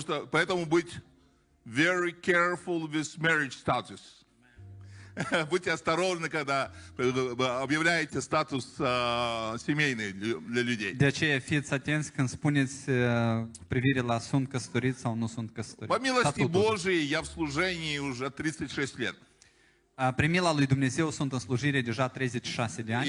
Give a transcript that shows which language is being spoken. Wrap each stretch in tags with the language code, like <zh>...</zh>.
<ru>Поэтому быть</ru> <en>very careful with marriage status.</en> <ru>Будьте осторожны, когда объявляете статус семейный для людей.</ru> <ro>De aceea fiți atenți când spuneți privire la sunt căsătoriți sau nu sunt căsătoriți.</ro> <ru>По милости Божией я в служении уже 36 лет.</ru> <ro>Prin mila lui Dumnezeu sunt în slujire deja 36 de ani.</ro>